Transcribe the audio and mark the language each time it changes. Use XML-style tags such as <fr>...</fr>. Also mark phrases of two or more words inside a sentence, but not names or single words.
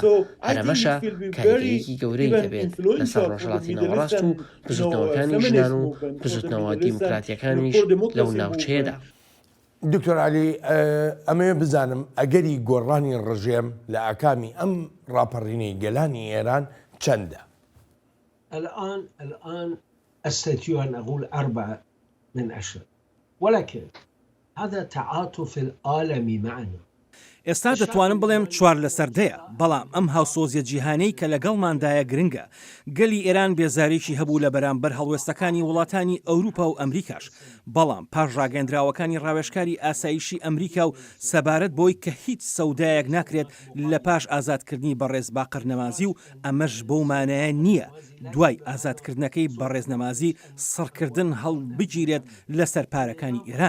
<ckb>هەرەمەشە کاریگەریەکی گەورەی دەبێت لەسەر ڕۆژهەڵاتی ناوەڕاست و بزوتنەوەکانی ژنان و بزوتنەوە دیموکراتیەکانیش لەو ناوچەیەدا. دکتۆر علی ئەمێ بزانم ئەگەری گۆڕانی ڕژێم لە ئاکامی ئەم ڕاپەڕینەی گەلانی ئێران چەندە؟</ckb> <ar>الآن أستطيع أن أقول 4 من 10 ولكن هذا تعاطف العالم معنا.</ar> <ckb>ئێستا دەتوانم بڵێم 4 لە سەردەیە، بەڵام ئەم هاوسۆزیە جیهانەی کە لەگەڵماندایە گرنگە. گەلی ئێران بێزارێکی هەبوو لە بەرامبەر هەڵوێستەکانی وڵاتانی ئەوروپا و ئەمریکاش، بەڵام پاش ڕاگەندراوەکانی ڕاوێژکاری ئاسایشی ئەمریکا و سەبارەت بۆی کە هیچ سەودایەک ناکرێت لە پاش ئازادکردنی بەڕێز باقر نەمازی و ئەمەش بەو مانایە نییە دوای ئازادکردنەکەی بەڕێز نەمازی سڕکردن هەڵبگیرێت لەسەر پارەکانی ئێران.</ckb>